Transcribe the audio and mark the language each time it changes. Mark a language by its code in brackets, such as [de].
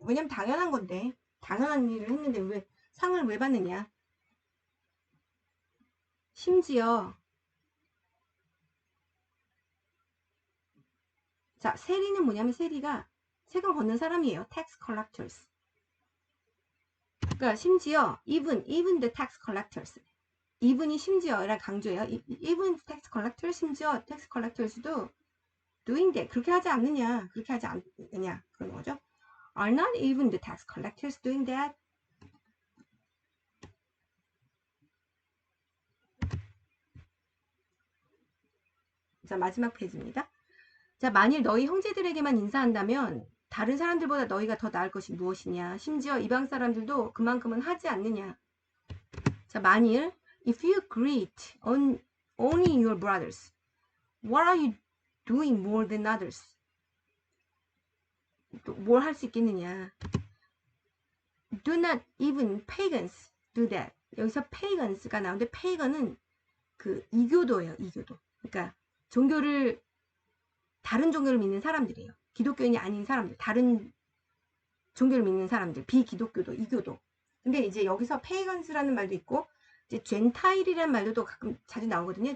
[ko] 왜냐면 당연한 건데 당연한 일을 했는데 왜 상을 왜 받느냐. 심지어 자 세리는 뭐냐면 세리가 세금 걷는 사람이에요. [en] tax collectors. [ko] 그러니까 심지어 [en] even the tax collectors. [ko] even이 심지어랑 강조예요. [en] even tax collectors [ko] 심지어 [en] tax collectors [ko] 도 [en] doing that [ko] 그렇게 하지 않느냐 그렇게 하지 않느냐 그런 거죠. [en] Are not even the tax collectors doing that? [ko] 자 마지막 페이지입니다. 자 만일 너희 형제들에게만 인사한다면 다른 사람들보다 너희가 더 나을 것이 무엇이냐. 심지어 이방 사람들도 그만큼은 하지 않느냐. 자 만일 [en] if you greet only your brothers, what are you doing more than others? [ko] 또 뭘 할 수 있겠느냐. [en] Do not even pagans do that. [ko] 여기서 pagans가 나오는데 pagan은 그 이교도예요. 이교도. 그러니까 종교를 다른 종교를 믿는 사람들이에요. 기독교인이 아닌 사람들, 다른 종교를 믿는 사람들, 비기독교도, 이교도. 근데 이제 여기서 pagans라는 말도 있고 이제 gentile이라는 말도 가끔 자주 나오거든요.